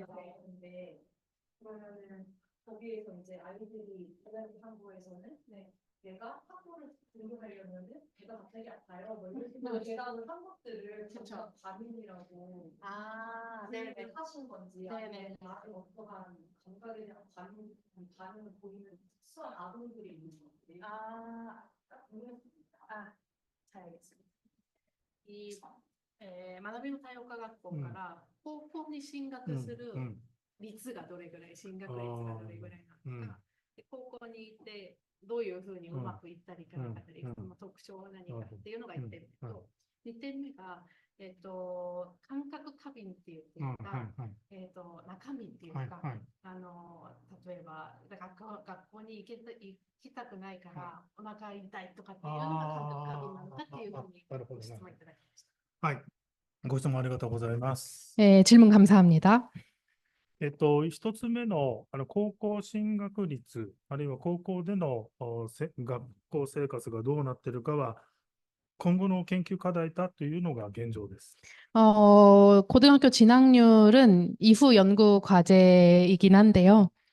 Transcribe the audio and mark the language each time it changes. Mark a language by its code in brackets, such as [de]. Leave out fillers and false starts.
[ko] 나왔는데 그러면은 거기에서 이제 아이들이 대한민국에서는 내가 학교를 등록하려면은 배가 갑자기 아파요. 뭐 이런 식으로 대답을 한 것들을 그쵸. 반응이라고 네네. 하신 건지 네네. 아니면 나의 어떠한 감각에 대한 반응을 보이는 특수한 아동들이 있는 건지 딱 궁금했습니다. 잘 알겠습니다. [ja] 学びの多様化学校から高校に進学する率がどれぐらい、進学率がどれぐらいなのか、で高校に行ってどういうふうにうまくいったりいかなかったり、その特徴は何かっていうのが1点目と、2点目が、感覚過敏っていうか、中身っていうか、例えば学校に行きたくないからお腹痛いとかっていうのが感覚過敏なのかっていうふうにご質問いただきました。はい。ご質問ありがとうございます。 [ko] 네, 질문 감사합니다. [ja] 一つ目の高校進学率、あるいは高校での学校生活がどうなっているかは、今後の研究課題だというのが現状です。 [ko] 고등학교 진학률은 이후 연구 과제이긴 한데요.